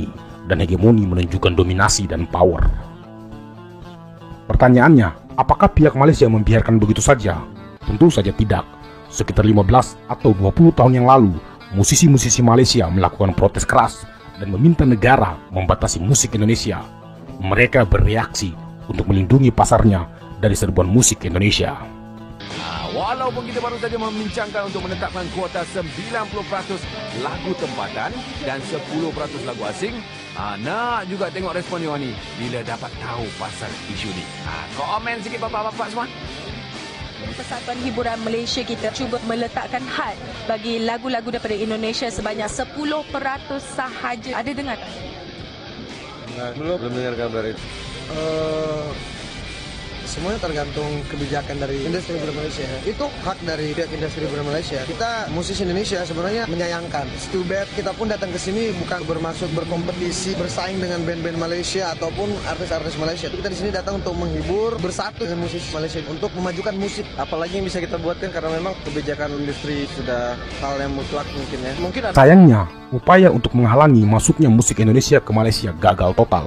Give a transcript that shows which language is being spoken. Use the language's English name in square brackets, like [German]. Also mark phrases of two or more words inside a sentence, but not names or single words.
[Indonesian] Dan hegemoni menunjukkan dominasi dan power. Pertanyaannya, apakah pihak Malaysia membiarkan begitu saja? Tentu saja tidak. Sekitar 15 atau 20 tahun yang lalu, musisi-musisi Malaysia melakukan protes keras dan meminta negara membatasi musik Indonesia. Mereka bereaksi untuk melindungi pasarnya dari serbuan musik Indonesia. [Malay] Walaupun kita baru saja membincangkan untuk menetapkan kuota 90% lagu tempatan dan 10% lagu asing, nak juga tengok respon Yohan ni bila dapat tahu pasal isu ni. Komen sikit bapak-bapak semua. Persatuan Hiburan Malaysia kita cuba meletakkan had bagi lagu-lagu daripada Indonesia sebanyak 10% sahaja. Ada dengar tak? [Indonesian] Belum dengar kabar itu. Semuanya tergantung kebijakan dari industri hiburan Malaysia. Itu hak dari pihak industri hiburan Malaysia. Kita musisi Indonesia sebenarnya menyayangkan. [English] It's too bad [Indonesian] kita pun datang ke sini bukan bermaksud berkompetisi, bersaing dengan band-band Malaysia ataupun artis-artis Malaysia. Kita di sini datang untuk menghibur, bersatu dengan musisi Malaysia untuk memajukan musik. Apalagi yang bisa kita buatkan karena memang kebijakan industri sudah hal yang mutlak mungkin ya. Mungkin ada... Sayangnya, upaya untuk menghalangi masuknya musik Indonesia ke Malaysia gagal total.